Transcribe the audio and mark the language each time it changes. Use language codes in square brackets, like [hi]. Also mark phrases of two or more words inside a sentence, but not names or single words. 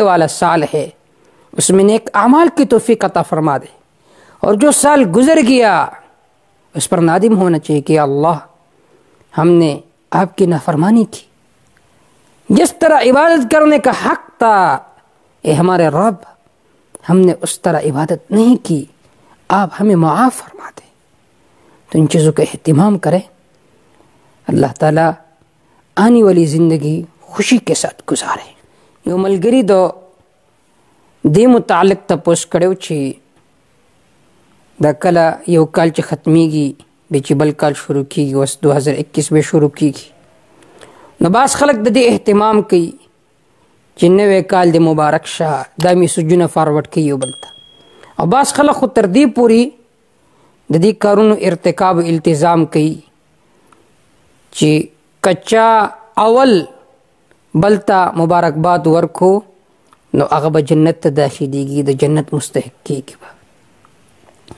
[ur] والا سال ہے اس میں نیک اعمال کی توفیق عطا فرما دے، اور جو سال گزر گیا اس پر نادم ہونا چاہیے کہ اللہ ہم نے آپ کی نافرمانی کی، جس طرح عبادت کرنے کا حق تھا اے ہمارے رب ہم نے اس طرح عبادت نہیں کی، آپ ہمیں معاف فرما دیں۔ تو ان چیزوں کا اہتمام کریں، اللہ تعالیٰ آنے والی زندگی خوشی کے ساتھ گزارے۔ [ps] یو ملګری دې متعلق تپوس کړو چې دا کله یو کال چې ختمیږي بیا چې بل کال شروع کیږي، اوس 2021 به شروع کیږي، نو بعض خلک د دې اهتمام کوي چې نوی کال د مبارک شه، دا میسجونه فارورډ کوي یو بل ته، او بعض خلک خو تر دې پورې د دې کارونو ارتکاب التزام کوي چې کچا اول بلتا مبارکباد ورکو نو هغه به جنت ته داخليږي، د جنت مستحق کیږي۔